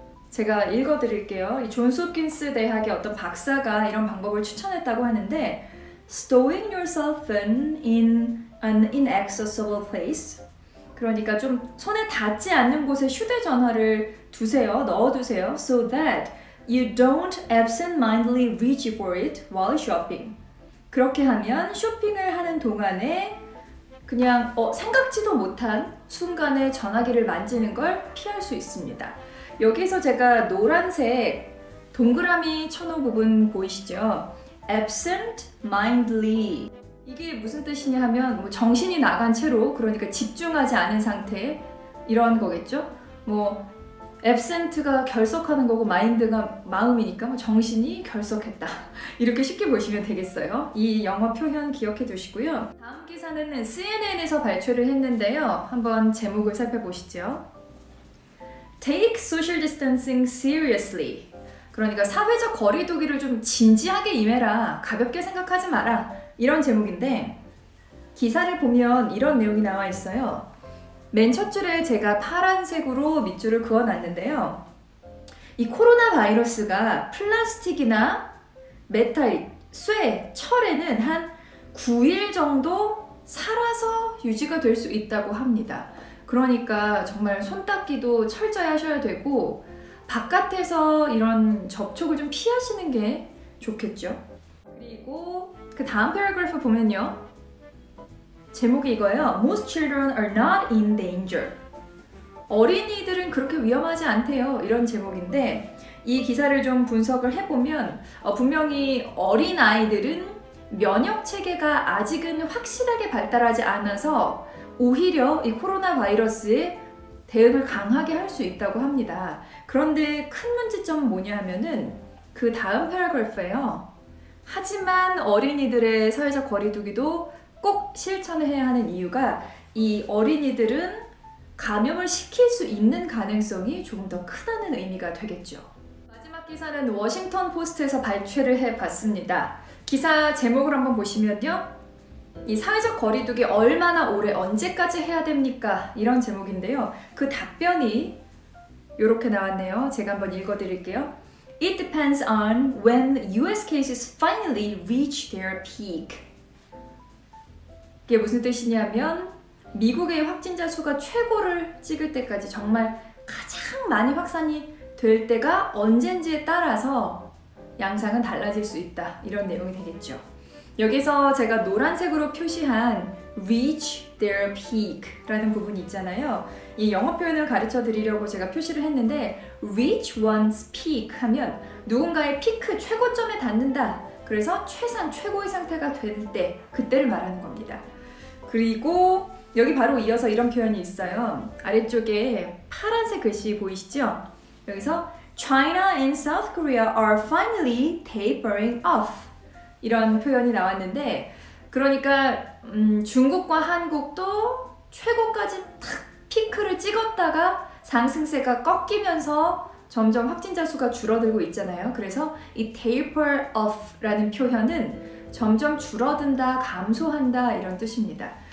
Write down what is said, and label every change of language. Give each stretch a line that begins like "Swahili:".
Korean: 제가 읽어드릴게요. 이 존스 홉킨스 대학의 어떤 박사가 이런 방법을 추천했다고 하는데
English: Stowing yourself in an inaccessible place,
Korean: 그러니까 좀 손에 닿지 않는 곳에 휴대전화를 두세요. 넣어두세요.
English: So that you don't absent-mindedly reach for it while shopping.
Korean: 그렇게 하면 쇼핑을 하는 동안에 그냥 생각지도 못한 순간에 전화기를 만지는 걸 피할 수 있습니다. 여기서 제가 노란색 동그라미 쳐놓은 부분 보이시죠?
English: absent-mindedly.
Korean: 이게 무슨 뜻이냐 하면 뭐 정신이 나간 채로, 그러니까 집중하지 않은 상태, 이런 거겠죠? 뭐 absent가 결석하는 거고 mind가 마음이니까 뭐 정신이 결석했다. 이렇게 쉽게 보시면 되겠어요. 이 영어 표현 기억해 두시고요. 다음 기사는 CNN에서 발표를 했는데요. 한번 제목을 살펴보시죠.
English: Take social distancing seriously.
Korean: 그러니까 사회적 거리두기를 좀 진지하게 임해라. 가볍게 생각하지 마라. 이런 제목인데 기사를 보면 이런 내용이 나와 있어요. 맨 첫 줄에 제가 파란색으로 밑줄을 그어놨는데요. 이 코로나 바이러스가 플라스틱이나 메탈, 쇠, 철에는 한 9일 정도 살아서 유지가 될 수 있다고 합니다. 그러니까 정말 손 닦기도 철저히 하셔야 되고 바깥에서 이런 접촉을 좀 피하시는 게 좋겠죠. 그리고 그 다음 패러그래프 보면요. 제목이 이거예요.
English: Most children are not in danger.
Korean: 어린이들은 그렇게 위험하지 않대요. 이런 제목인데 이 기사를 좀 분석을 해보면 분명히 어린아이들은 면역 체계가 아직은 확실하게 발달하지 않아서 오히려 이 코로나 바이러스에 대응을 강하게 할 수 있다고 합니다. 그런데 큰 문제점은 뭐냐 하면은 그 다음 패러그래프예요. 하지만 어린이들의 사회적 거리두기도 꼭 실천을 해야 하는 이유가 이 어린이들은 감염을 시킬 수 있는 가능성이 조금 더 크다는 의미가 되겠죠. 마지막 기사는 워싱턴 포스트에서 발췌를 해봤습니다. 기사 제목을 한번 보시면요. 이 사회적 거리두기 얼마나 오래 언제까지 해야 됩니까? 이런 제목인데요. 그 답변이 이렇게 나왔네요. 제가 한번 읽어드릴게요.
English: It depends on when US cases finally reach their peak.
Korean: 이게 무슨 뜻이냐면 미국의 확진자 수가 최고를 찍을 때까지 정말 가장 많이 확산이 될 때가 언젠지에 따라서 양상은 달라질 수 있다. 이런 내용이 되겠죠. 여기서 제가 노란색으로 표시한
English: reach their peak
Korean: 라는 부분이 있잖아요. 이 영어 표현을 가르쳐 드리려고 제가 표시를 했는데
English: reach one's peak
Korean: 하면 누군가의 피크 최고점에 닿는다. 그래서 최고의 상태가 될 때, 그때를 말하는 겁니다. 그리고 여기 바로 이어서 이런 표현이 있어요. 아래쪽에 파란색 글씨 보이시죠? 여기서
English: China and South Korea are finally tapering off.
Korean: 이런 표현이 나왔는데 그러니까 중국과 한국도 최고까지 탁 피크를 찍었다가 상승세가 꺾이면서 점점 확진자 수가 줄어들고 있잖아요. 그래서 이 taper off라는 표현은 점점 줄어든다, 감소한다 이런 뜻입니다.